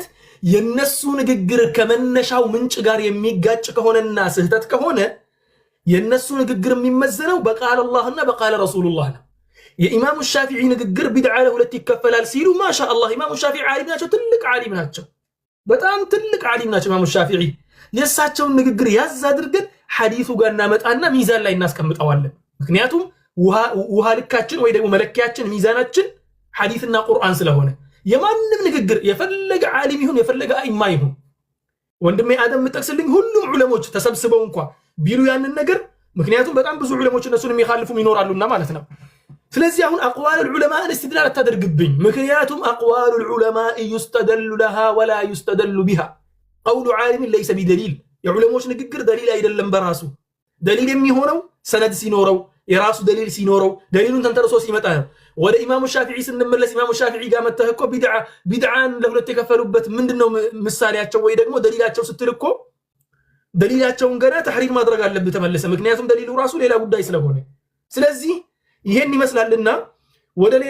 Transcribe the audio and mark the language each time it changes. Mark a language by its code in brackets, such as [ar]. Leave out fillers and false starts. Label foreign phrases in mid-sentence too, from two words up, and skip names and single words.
[am] የነሱ ንግግር ከመነሻው ምንጭ ጋር የሚጋጭ ከሆነና ስህተት ከሆነ የነሱ ንግግር የሚመዘነው በቃለ አላህና በቃለ ረሱሉላህ ነው። የኢማሙ ሻፊዒ ንግግር ቢድዓ ለሁለት ይከፈላል ሲሉ ማሻአላህ ኢማሙ ሻፊዒ ዓሊም ናቸው፣ ትልቅ ዓሊም ናቸው፣ በጣም ትልቅ ዓሊም ናቸው ኢማሙ ሻፊዒ። የእሳቸውን ንግግር ያዝ አድርገን ሐዲሱ ጋር እናመጣና ሚዛን ላይ እናስቀምጠዋለን። ምክንያቱም ውሃ ልካችን ወይ ደግሞ መለኪያችን ሚዛናችን ሐዲስና ቁርአን ስለሆነ የማንም ንግግር የፈለገ ዓሊም ይሁን የፈለገ አይማ ይሁን ወንድሜ አደም ምጠቅስልኝ ሁሉም ዑለሞች ተሰብስበው እንኳን ቢሉ ያንን ነገር ምክንያቱም በጣም ብዙ ዑለሞች እነሱን የሚኻልፉም ይኖራሉና ማለት ነው። ስለዚህ አሁን [ar] أقوال العلماء استدلال [am] አታደርግብኝ። ምክንያቱም [ar] أقوال العلماء يستدل لها ولا يستدل بها قول عالم ليس بدليل። [am] የዑለሞች ንግግር ደሊል አይደለም በራሱ። ደሊል የሚሆነው ሰነድ ሲኖረው የራሱ ደሊል ሲኖረው ደሊሉን ተንተርሶ ሲመጣ ነው። ወደ ኢማሙ ሻፊዒ ስንመለስ ኢማሙ ሻፊዒ ጋር መተህ እኮ ቢድዓን ለሁለት የከፈሉበት ምንድነው ምሳሌያቸው ወይ ደግሞ ደሊላቸው ስትል እኮ ደሊላቸውን ገና ተሕሪር ማድረግ አለብህ ተመለሰ። ምክንያቱም ደሊሉ ራሱ ሌላ ጉዳይ ስለሆነ ስለዚህ ይሄን ይመስላልና ወደ ሌላ